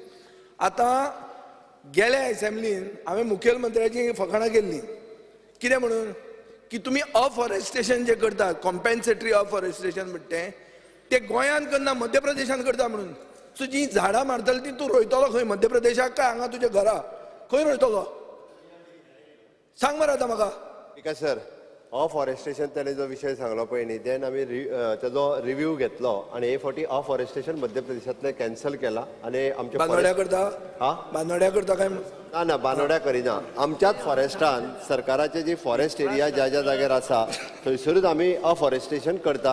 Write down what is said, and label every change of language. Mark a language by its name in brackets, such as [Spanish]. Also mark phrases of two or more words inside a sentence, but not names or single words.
[Konkani] आतां गेल्या असेंब्लीन हांवें मुखेलमंत्र्याची फकाणां केल्लीं, कितें म्हणून की तुमी अफॉरेस्टेशन जे करता, [English] compensatory afforestation [Konkani] म्हणटा ते गोंयान करना, मध्य प्रदेशान करता म्हणून. सो जीं झाडां मारतली ती तूं रोयतलो खंय? मध्य प्रदेशाक काय हांगा तुज्या घरा? खंय रोयतलो सांग मरे आतां म्हाका. [Marathi] ठीक आहे सर. [Konkani] अफॉरेस्टेशन त्याने जो विषय सांगलो पळय न्ही, देन आमी तेजो रिव्ह्यू घेतलो आणि हे फावटी अफॉरेस्टेशन मध्य प्रदेशांतले कॅन्सल केला आणि आमच्या बांदोड्या करता. हा बांदोड्या करता काय? ना बांदोड्या करिना. आमच्याच फॉरेस्टान सरकाराचे जी [English] forest area [Konkani] ज्या ज्या जाग्यार आसा थंयसरूच आमी अफॉरेस्टेशन करता.